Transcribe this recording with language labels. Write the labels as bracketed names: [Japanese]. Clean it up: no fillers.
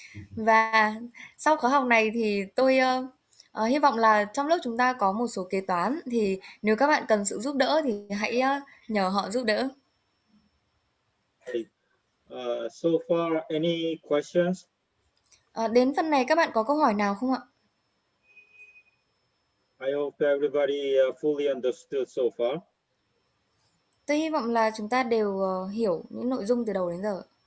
[Vietnamese] Và sau khóa học này thì tôi hy vọng là trong lớp chúng ta có một số kế toán, thì nếu các bạn cần sự giúp đỡ thì hãy nhờ họ giúp đỡ. [English] So far, any questions? [Vietnamese] Đến phần này các bạn có câu hỏi nào không ạ? [English] I hope everybody fully understood so far. [Vietnamese] Tôi hy vọng là chúng ta đều hiểu những nội dung từ đầu đến giờ.